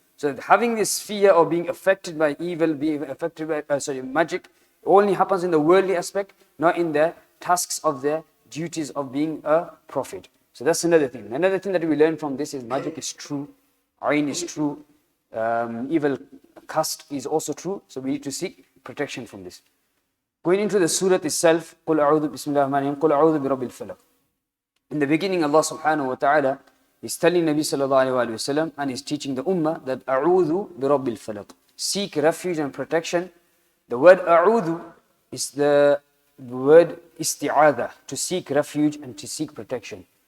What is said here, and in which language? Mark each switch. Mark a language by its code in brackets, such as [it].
[en] So having this fear of being affected by evil, being affected by magic, only happens in the worldly aspect, not in the tasks of the duties of being a prophet. So that's another thing. Another thing that we learn from this is magic is true, ayn is true, evil cast is also true. So we need to seek protection from this. Going into the surah itself, [ar] قُلْ أَعُوذُ بِسْمِ اللَّهِ الرَّحْمَنِ الرَّحِيمِ قُلْ أَعُوذُ بِرَبِّ الْفَلَقِ. [en] In the beginning, Allah subhanahu wa ta'ala is telling Nabi sallallahu alayhi wa sallam and is teaching the ummah that [ar] أَعُوذُ بِرَبِّ الْفَلَقِ. [en] Seek refuge and protection. The word أَعُوذُ is the word isti'adha, to seek refuge and to seek protection.